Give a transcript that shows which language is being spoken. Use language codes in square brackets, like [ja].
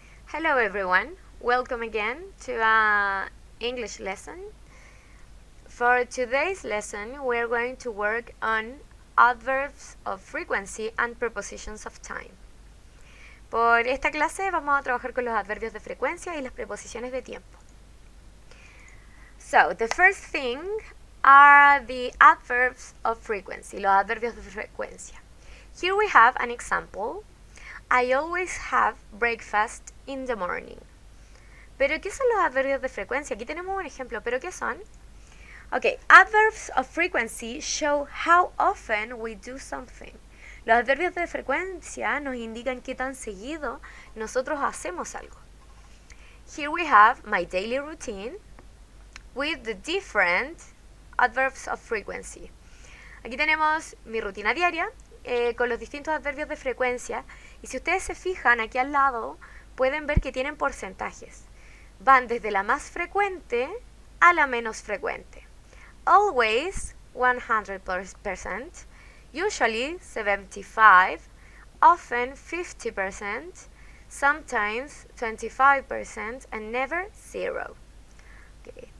[en] Hello everyone, welcome again to our English lesson. For today's lesson, we're going to work on adverbs of frequency and prepositions of time. [es] Por esta clase vamos a trabajar con los adverbios de frecuencia y las preposiciones de tiempo. [en] So, the first thing are the adverbs of frequency, [es] los adverbios de frecuencia. [en] Here we have an example. I always have breakfast in the morning. [es] ¿Pero qué son los adverbios de frecuencia? Aquí tenemos un ejemplo, ¿pero qué son? [en] Ok, adverbs of frequency show how often we do something. [es] Los adverbios de frecuencia nos indican qué tan seguido nosotros hacemos algo. [en] Here we have my daily routine with the different adverbs of frequency. [es] Aquí tenemos mi rutina diaria con los distintos adverbios de frecuencia. Y si ustedes se fijan aquí al lado, pueden ver que tienen porcentajes. Van desde la más frecuente a la menos frecuente. [en] Always 100%, usually 75%, often 50%, sometimes 25%, and never 0. Okay.